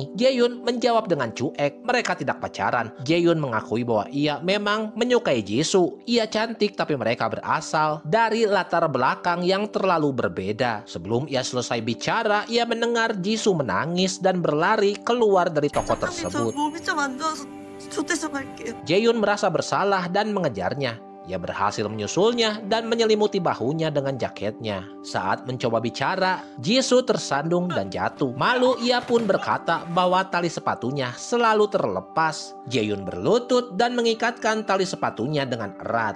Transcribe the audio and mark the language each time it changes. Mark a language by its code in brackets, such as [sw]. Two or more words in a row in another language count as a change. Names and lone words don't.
[id] Jaehyun menjawab dengan cuek, mereka tidak pacaran. Jaehyun mengakui bahwa ia memang menyukai Jisoo. Ia cantik tapi mereka berasal dari latar belakang yang terlalu berbeda. Sebelum ia selesai bicara, ia mendengar Jisoo menangis dan berlari keluar dari toko tersebut. [ko] 몸이 좀 안 좋아서 좋대서 갈게요. [id] Jaehyun merasa bersalah dan mengejarnya. Ia berhasil menyusulnya dan menyelimuti bahunya dengan jaketnya. Saat mencoba bicara, Jisoo tersandung dan jatuh. Malu, ia pun berkata bahwa tali sepatunya selalu terlepas. Jaehyun berlutut dan mengikatkan tali sepatunya dengan erat.